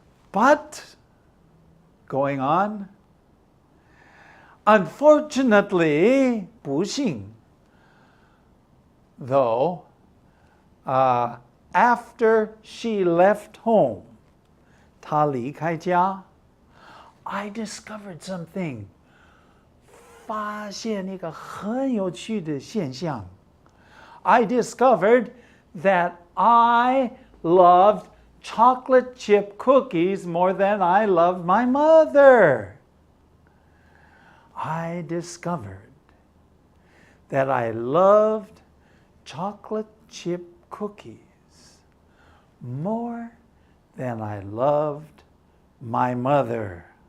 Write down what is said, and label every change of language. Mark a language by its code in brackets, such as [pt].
[en] But, going on, unfortunately, [zh] 不幸, [en] though, after she left home, [zh] 她离开家, [en] I discovered something. [zh] 发现一个很有趣的现象. [en] I discovered that I loved chocolate chip cookies more than I loved my mother. I discovered that I loved chocolate chip cookies more than I loved my mother.